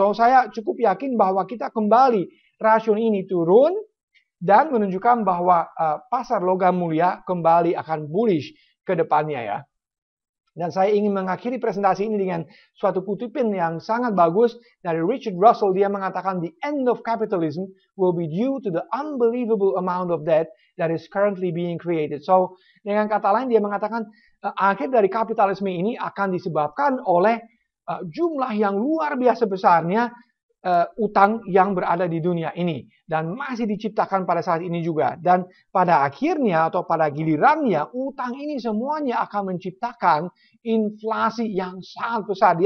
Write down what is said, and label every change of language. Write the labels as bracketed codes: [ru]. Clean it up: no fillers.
[id] So saya cukup yakin bahwa kita kembali rasio ini turun, dan menunjukkan bahwa pasar logam mulia kembali akan bullish ke depannya ya. Dan saya ingin mengakhiri presentasi ini dengan suatu kutipan yang sangat bagus dari Richard Russell. Dia mengatakan, [en] "The end of capitalism will be due to the unbelievable amount of debt that is currently being created." [id] So, dengan kata lain dia mengatakan akhir dari kapitalisme ini akan disebabkan oleh jumlah yang luar biasa besarnya utang yang berada di dunia ini dan masih diciptakan pada saat ini juga, dan pada akhirnya atau pada gilirannya utang ini semuanya akan menciptakan inflasi yang sangat besar.